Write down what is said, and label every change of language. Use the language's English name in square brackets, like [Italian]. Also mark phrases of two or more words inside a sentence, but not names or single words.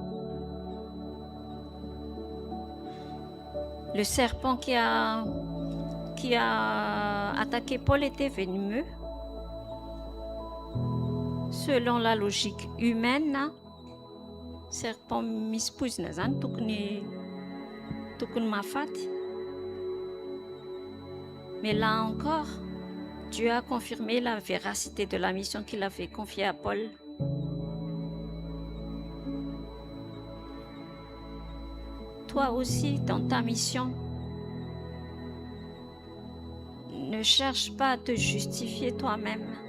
[French] Le serpent qui a attaqué Paul était venimeux. Selon la logique humaine, [Malagasy] serpent mispozina zany tokony mahafaty. [French] Mais là encore, Dieu a confirmé la véracité de la mission qu'il avait confiée à Paul. Toi aussi, dans ta mission, ne cherche pas à te justifier toi-même.